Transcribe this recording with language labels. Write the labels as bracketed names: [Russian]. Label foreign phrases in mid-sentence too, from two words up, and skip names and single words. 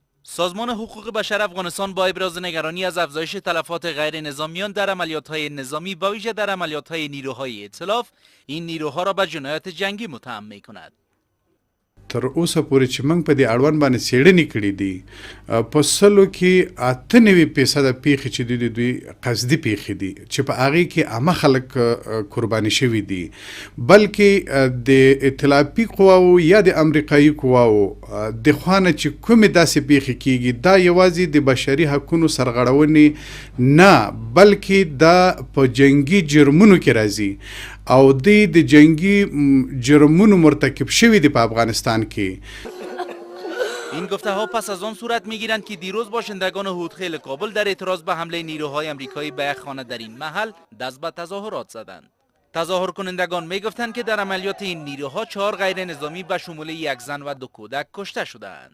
[Persian] سازمان حقوق بشر افغانستان با ابراز نگرانی از افزایش تلفات غیر نظامیان در عملیات‌های نظامی با ویژه در عملیات‌های نیروهای ائتلاف این نیروها را به جنایات جنگی متهم می‌کند. [Pashto] تر اوسه پورې چې موږ په دې اړوند باندې څېړنې کړې دي په سلو کې 98% پیښې چې دي دوی قصدي پیښې دي چې په هغې کې عامه خلک قرباني شوي دي بلکې د ائتلافي قواو یا د امریکایي قواو د خوا نه چې کومې داسې پیښې کېږي دا یوازې د بشري حقونو سرغړونې نه بلکې دا په جنگي جرمونو کې راځي او د جنگی جرمونو مرتکب شوی دی په افغانستان کې. [Persian] این گفته ها پس از آن صورت میگیرند که دیروز باشندگان هودخیل کابل در اعتراض به حمله نیروهای آمریکایی به یک خانه در این محل دست به تظاهرات زدند. تظاهر کنندگان میگفتند که در عملیات این نیروها 4 غیر نظامی به شمول 1 زن و 2 کودک کشته شدند.